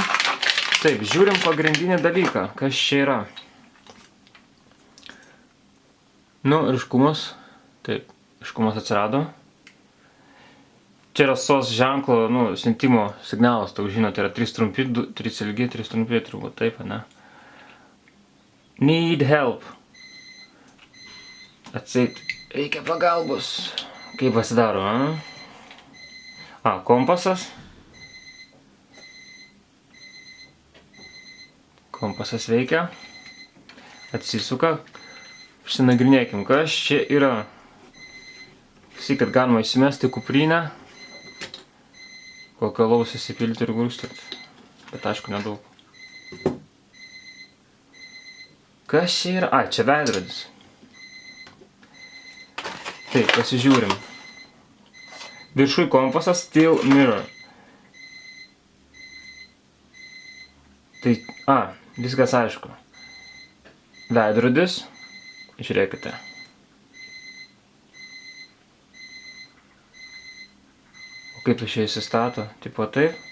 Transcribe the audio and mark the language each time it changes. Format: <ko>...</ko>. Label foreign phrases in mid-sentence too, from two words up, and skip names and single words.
<lt>Taip, žiūrim pagrindinį dalyką, kas čia yra. Nu, ryškumas. Taip, ryškumas atsirado. Čia yra SOS ženklo, siuntimo signalas, toks žinote, yra 3 trumpi, 3 ilgi, 3 trumpi, turbūt taip, ne?</lt> <en>Need help.</en> <lt>Atseit, reikia pagalbos. Kaip pasidaro, kompasas. Kompasas veikia. Atsisuka. Išsinagrinėkim, kas čia yra. Visi, kad galima įsimesti kuprinę. Kokio alaus įsipilti ir gurstyti. Bet aišku, nedaug. Kas čia yra? Čia veidrodis. Taip, pasižiūrim. Viršui kompasas</lt> <en>still mirror.</en> <lt>Tai, viskas aišku. Veidrodis. Žiūrėkite. O kaip iš čia įsistato? Tipo taip.</lt>